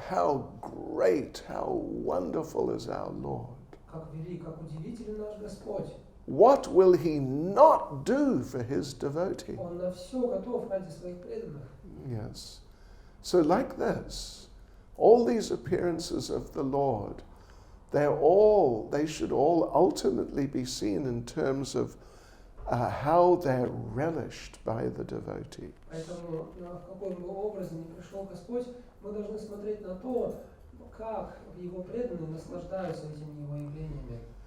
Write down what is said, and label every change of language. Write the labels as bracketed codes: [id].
[en] How great, how wonderful is our Lord. [ru] Как велик, как удивителен наш Господь. [en] What will he not do for his devotee? [ru] Он на все готов ради своих преданных. [en] Yes. So like this, all these appearances of the Lord, they should all ultimately be seen in terms of how they're relished by the devotee. [ru] Поэтому, в каком бы образе ни пришел Господь, мы должны смотреть на то, как его преданные наслаждаются этими его явлениями.